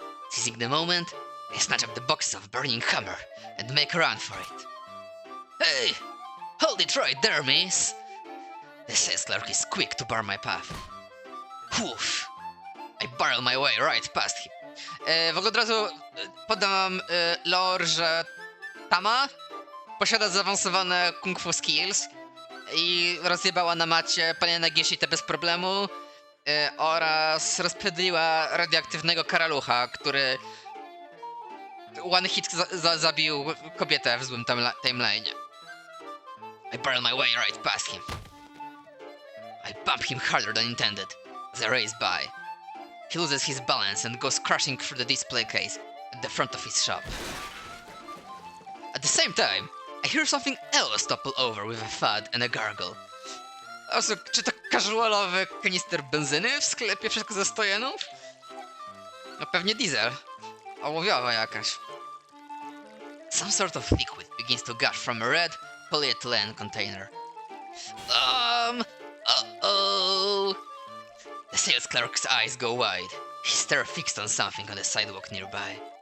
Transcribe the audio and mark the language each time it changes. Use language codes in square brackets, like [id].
[en] Seizing the moment, I snatch up the box of burning hammer and make a run for it. Hey! Hold it right there, miss! The sales clerk is quick to bar my path. Whoosh! I barrel my way right past him. [pl] W ogóle od razu podam lore, że Tama posiada zaawansowane [en] kung fu skills [pl] i rozjebała na macie panie Nagishite bez problemu oraz rozpędziła radioaktywnego karalucha, który [en] one hit [pl] zabił kobietę w złym timeline'ie. [en] I barrel my way right past him. I bump him harder than intended as I race by. He loses his balance and goes crashing through the display case at the front of his shop. At the same time, I hear something else topple over with a thud and a gargle. [pl] Also, czy to casualowy kanister benzyny w sklepie wszystko ze 100 jenów? No pewnie diesel. Ołowiowa jakaś. [en] Some sort of liquid begins to gush from a red polyethylene container. Uh-oh! The sales clerk's eyes go wide. His stare fixed on something on the sidewalk nearby.